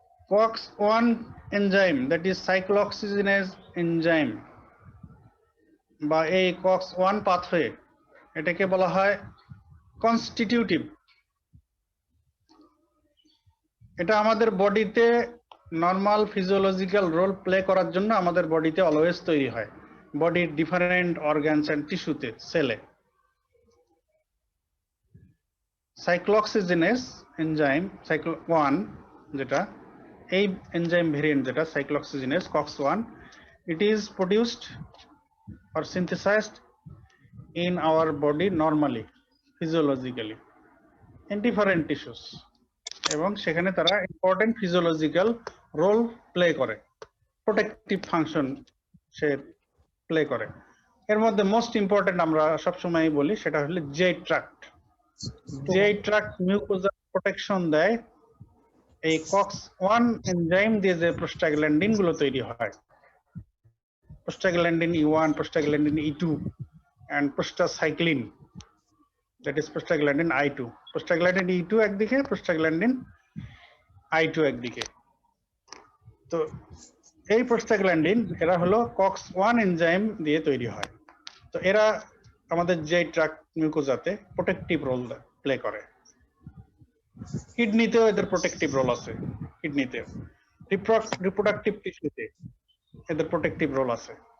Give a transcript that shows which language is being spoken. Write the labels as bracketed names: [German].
[Bangla] COX-1 enzyme, that is cyclooxygenase enzyme বা এই COX-1 pathway, এটাকে বলা হয় কনস্টিটিউটিভ। এটা আমাদের বডিতে নর্মাল ফিজিওলজিক্যাল রোল প্লে করার জন্য আমাদের বডিতে অলওয়েজ তৈরি হয়, বডির ডিফারেন্ট অর্গানস এন্ড টিস্যুতে, সেলে। সাইক্লোঅক্সিজেনেস এনজাইম COX-1 যেটা, এই এনজাইম ভেরিয়েন্ট যেটা cyclooxygenase COX-1, [English] it is produced or synthesized in our body normally, physiologically, in different tissues, [Bangla] এবং সেখানে তারা ইম্পর্টেন্ট ফিজিওলজিক্যাল রোল প্লে করে, প্রোটেক্টিভ ফাংশন সে প্লে করে। এর মধ্যে মোস্ট ইম্পর্টেন্ট আমরা সবসময় বলি সেটা হলো J tract. J tract mucosa protection দেয়। এই COX-1 এনজাইম দিয়ে যে প্রোস্টাগ্ল্যান্ডিন গুলো তৈরি হয়, [English] prostaglandin E1, prostaglandin E2 and prostacyclin, that is prostaglandin I2. [Bangla] Prostaglandin E2 একদিকে, prostaglandin I2 একদিকে। তো এই প্রোস্টাগ্ল্যান্ডিন এরা হলো COX-1 এনজাইম দিয়ে তৈরি হয়। তো এরা আমাদের যে ট্রাক্ট মিউকোজাতে প্রোটেক্টিভ রোল প্লে করে। কিডনিতেও এদের প্রোটেক্টিভ রোল আছে, কিডনিতেও, রিপ্রোডাক্টিভ টিস্যুতে এদের প্রোটেক্টিভ রোল আছে।